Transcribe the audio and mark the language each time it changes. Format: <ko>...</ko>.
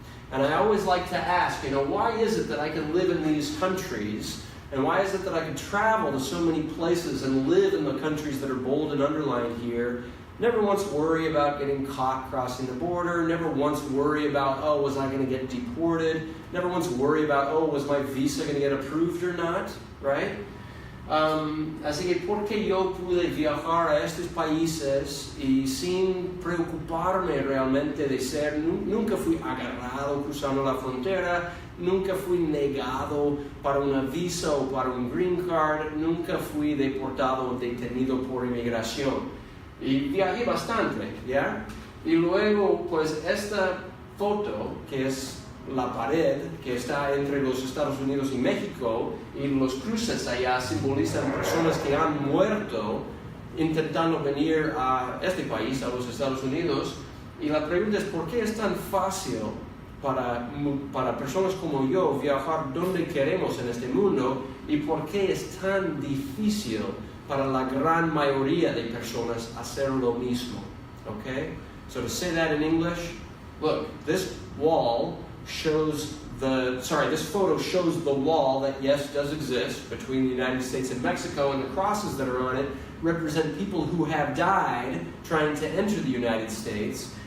<en>And I always like to ask, why is it that I can live in these countries, and why is it that I can travel to so many places and live in the countries that are bold and underlined here? Never once worry about getting caught crossing the border. Never once worry about, was I going to get deported? Never once worry about, was my visa going to get approved or not? Right?</en> <es>Así que porque yo pude viajar a estos países y sin preocuparme realmente de ser, nunca fui agarrado cruzando la frontera, nunca fui negado para una visa o para un green card, nunca fui deportado o detenido por inmigración. Y viajé bastante, ¿ya? Y luego, pues, esta foto, que es la pared que está entre los Estados Unidos y México, y los cruces allá simbolizan personas que han muerto intentando venir a este país, a los Estados Unidos. Y la pregunta es, ¿por qué es tan fácil para personas como yo viajar donde queremos en este mundo y por qué es tan difícil para la gran mayoría de personas hacer lo mismo. Okay?</es> <en>So to say that in English, look, this photo shows the wall that, yes, does exist between the United States and Mexico, and the crosses that are on it represent people who have died trying to enter the United States.</en>